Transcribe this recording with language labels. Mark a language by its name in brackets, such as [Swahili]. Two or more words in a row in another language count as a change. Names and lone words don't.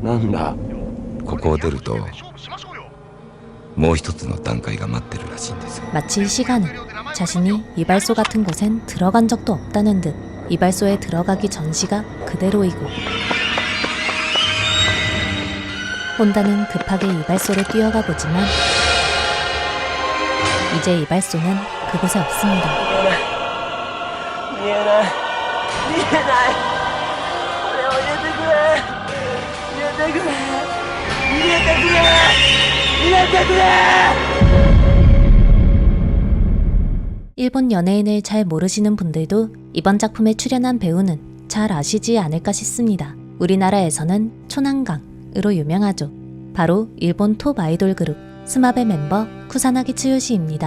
[Japanese] なんだ。ここを出るともう一つの段階が待ってるらしいんですよ。 [Korean] 마치 시간은 자신이 이발소 같은 곳엔 들어간 적도 없다는 듯 이발소에 들어가기 전 시가 그대로이고 혼다는 급하게 이발소로 뛰어가 보지만 이제 이발소는 그곳에 없습니다. [Japanese] 見えない見えない俺を入れてくれ入れてくれ入れてくれ入れてくれ [Korean] 일본 연예인을 잘 모르시는 분들도 이번 작품에 출연한 배우는 잘 아시지 않을까 싶습니다. 우리나라에서는 초난강으로 유명하죠. 바로 일본 톱 아이돌 그룹 스마베 멤버 쿠사나기 츠요시입니다.